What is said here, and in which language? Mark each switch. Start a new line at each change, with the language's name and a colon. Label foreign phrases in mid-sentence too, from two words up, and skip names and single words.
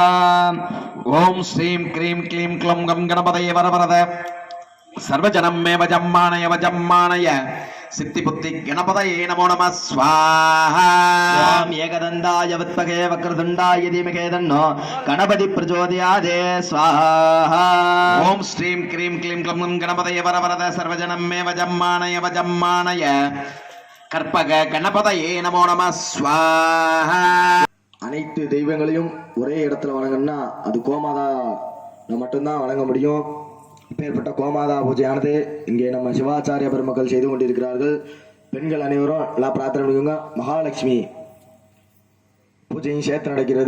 Sanskrit: ओम श्रीं क्रीं क्लीं क्लौं गं गणपतये वरवरद सर्वजनम मे वजम्मानय सिद्धिबुद्धि गणपतये नमो नमः स्वाहा। एकदन्ताय विद्महे वक्रतुण्डाय धीमहि तन्नो गणपति प्रचोदयात् स्वाहा। ओम श्रीं क्रीं क्लीं क्लौं गणपतये वरवरद सर्वजनम मे वजम्मानय कल्पक गणपतये नमो नम स्वाहा.
Tamil: அனைத்து தெய்வங்களையும் ஒரே இடத்துல வணங்கணும்னா அது கோமாதா மட்டும்தான் வணங்க முடியும். இப்பேற்பட்ட கோமாதா பூஜையானது இங்கே நம்ம சிவாச்சாரிய பெருமக்கள் செய்து கொண்டிருக்கிறார்கள். பெண்கள் அனைவரும் எல்லாம் பிரார்த்தனை பண்ணிக்கோங்க. மகாலட்சுமி பூஜையும் சேர்த்து நடக்கிறது.